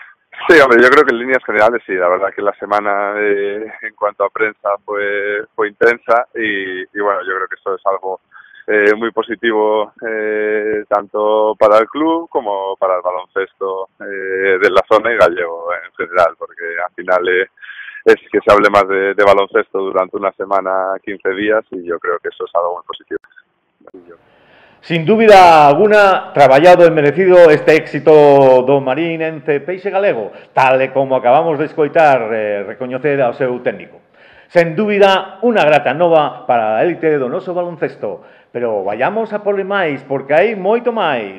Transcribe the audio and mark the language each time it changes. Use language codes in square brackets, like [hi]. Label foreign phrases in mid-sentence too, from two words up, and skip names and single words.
[es] Sí, hombre, yo creo que en líneas generales sí, la verdad que la semana en cuanto a prensa fue intensa y bueno, yo creo que eso es algo muy positivo tanto para el club como para el baloncesto de la zona y gallego en general, porque al final es que se hable más de baloncesto durante una semana, 15 días y yo creo que eso es algo muy positivo. [gl] Sin dúbida alguna, traballado e merecido este éxito do Marín Ence Peixe Galego, tal e como acabamos de escoitar recoñecer ao seu técnico. Sen dúbida, unha grata nova para a élite do noso baloncesto, pero vayamos a por máis, porque hai moito máis.